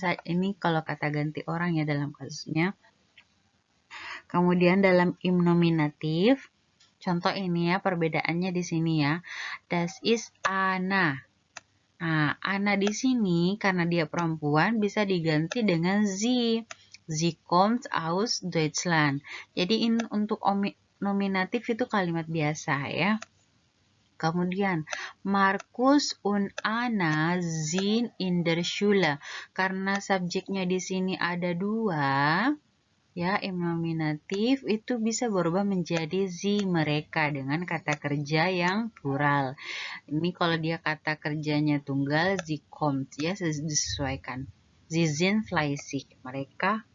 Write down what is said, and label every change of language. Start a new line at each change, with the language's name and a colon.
Indonesian: Ini kalau kata ganti orang ya dalam kasusnya. Kemudian dalam im nominatif, contoh ini ya perbedaannya di sini ya.
German: Das ist Anna.
Indonesian: Nah, Anna di sini karena dia perempuan bisa diganti dengan sie.
German: Sie kommt aus Deutschland.
Indonesian: Jadi ini untuk nominatif itu kalimat biasa ya.
German: Kemudian Markus und Anna sind in der Schule.
Indonesian: Karena subjeknya di sini ada dua, ya, im nominatif itu bisa berubah menjadi sie mereka dengan kata kerja yang plural. Ini kalau dia kata kerjanya tunggal, sie kommt ya disesuaikan.
German: Sie sind fleißig,
Indonesian: mereka